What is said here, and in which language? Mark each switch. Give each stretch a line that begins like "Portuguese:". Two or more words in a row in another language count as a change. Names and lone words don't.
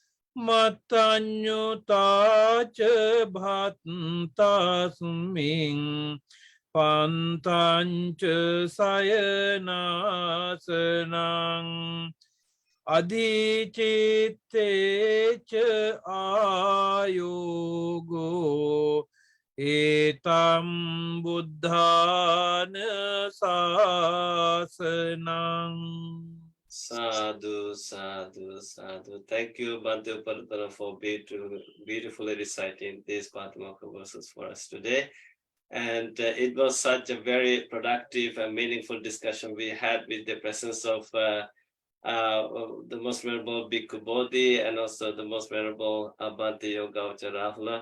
Pali: Matanyutacha Bhattasming Pantancha Sayanasanang Adhicittecha Ayogo Etam Buddhana Sasanang. Sadhu, sadhu, sadhu.
English: Thank you, Bhante Uparatana, for beautifully reciting these Patimokkha verses for us today. And it was such a very productive and meaningful discussion we had with the presence of the Most Venerable Bhikkhu Bodhi and also the Most Venerable Bhante Yogavaccha Rahula.